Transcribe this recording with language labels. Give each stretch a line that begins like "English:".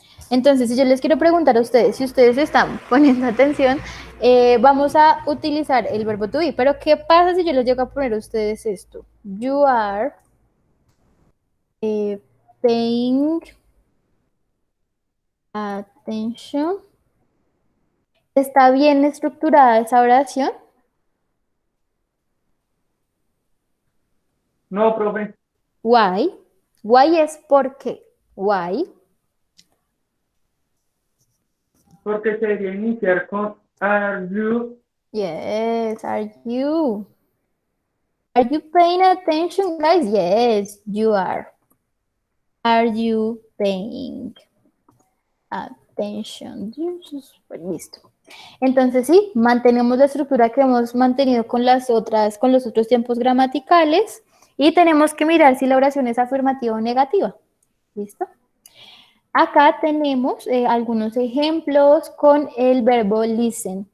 Spanish: Entonces, si yo les quiero preguntar a ustedes, si ustedes están poniendo atención, vamos a utilizar el verbo to be. Pero, ¿qué pasa si yo les llego a poner a ustedes esto?
English: You are paying attention.
Spanish: ¿Está bien estructurada esa oración? No, profe.
English: Why? Why
Spanish: es por qué.
English: Why?
Spanish: Porque sería iniciar con are you.
English: Yes, are you? Are you paying attention, guys? Yes, you are. Are you paying attention?
Spanish: Listo. Entonces sí, mantenemos la estructura que hemos mantenido con con los otros tiempos gramaticales y tenemos que mirar si la oración es afirmativa o negativa. ¿Listo? Acá tenemos algunos ejemplos con el verbo listen.